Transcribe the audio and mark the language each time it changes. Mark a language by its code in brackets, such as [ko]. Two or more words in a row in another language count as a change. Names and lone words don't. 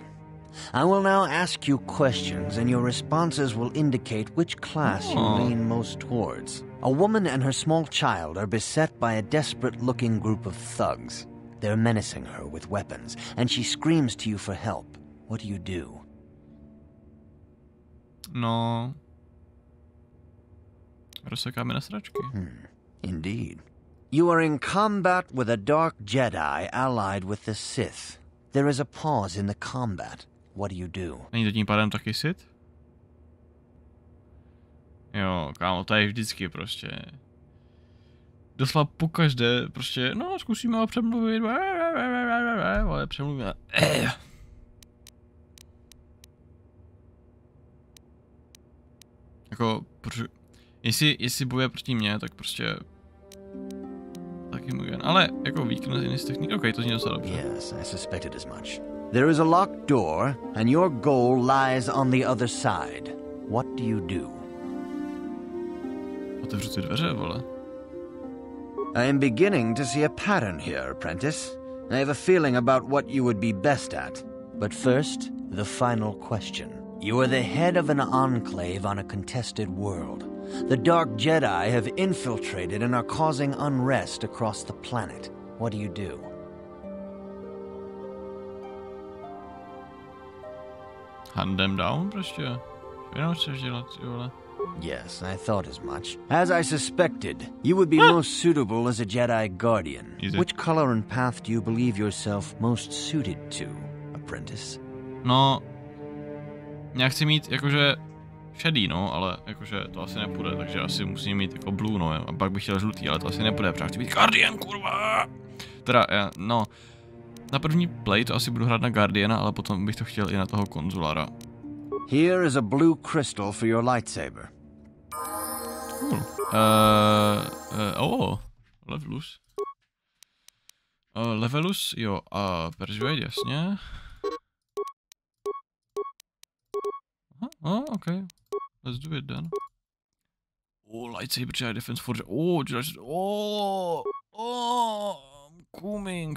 [en] I will now ask you questions, and your responses will indicate which class you lean most towards. A woman and her small child are beset by a desperate-looking group of thugs. They're menacing her with weapons, and she screams to you for help. What do you do? [cs] No... Rozsekáme na sračky. [en] Indeed. You are in combat with a dark Jedi allied with the Sith. There is a pause in the combat. What do you do? [cs] Není to tím pádem taky Sith? Jo, kámo, to je vždycky prostě. Doslova pokaždé, prostě, no, zkusíme ho přemluvit, ale přemluvíme. Jako, jestli bojuje proti mně, tak prostě taky můj jen. Ale jako [en] weakness in his technique, [cs] okay, to zní docela dobře. [en] Yes, I suspected as much. There is a locked door, and your goal lies on the other side. What do you do? Otevřu ty dveře, vole. I am beginning to see a pattern here, apprentice. I have a feeling about what you would be best at. But first, the final question. You are the head of an enclave on a contested world. The Dark Jedi have infiltrated and are causing unrest across the planet. What do you do? Hunt them down, [cs] prostě. Jenom chceš dělat, vole. [en] Yes, I thought as much. As I suspected, you would be most suitable as a Jedi Guardian. Which color and path do you believe yourself most suited to, apprentice? [cs] No, já chci mít jakože šedý, no, ale jakože to asi nepůjde, takže asi musím mít jako blue, no, a pak bych chtěl žlutý, ale to asi nepůjde, protože chci být Guardian, kurva! Teda, no, na první play to asi budu hrát na Guardiana, ale potom bych to chtěl i na toho konzulára. [en] Here is a blue crystal for your lightsaber. Cool. [cs] Levelus. Levelus, jo, a persuade, jasně. [en] Okay. Let's do it then. Lightsaber, Jedi defense force. I'm coming.